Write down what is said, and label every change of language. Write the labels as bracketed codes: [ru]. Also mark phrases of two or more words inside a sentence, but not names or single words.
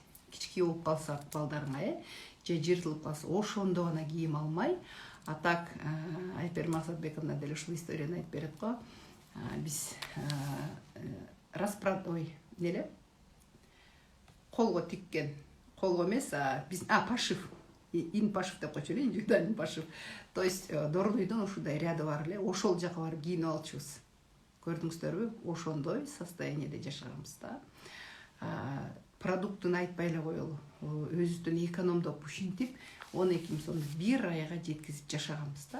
[ky] Кички болуп калса балдарыңа, же жыртылып калса, ошондо гана кийим алмай, а так Айпер Максатбековна деле ушул историяны айтып берет го. Биз колго тиккен, колго эмес, биз пошив, ин пошив деп койчу эле, [ru] индивидуальный пошив. [ky] То есть Дорлуйдун ушундай ряды бар эле, ошол жака барып кийинип алчубуз. Көрдүңүздөрбү? Ошондой состояниеде жашаганбыз да. Продуктун айтпай эле коелу, өзүбүздөн экономдоп ушинтип 12.000 сомду бир айга жеткизип жашаганбыз да.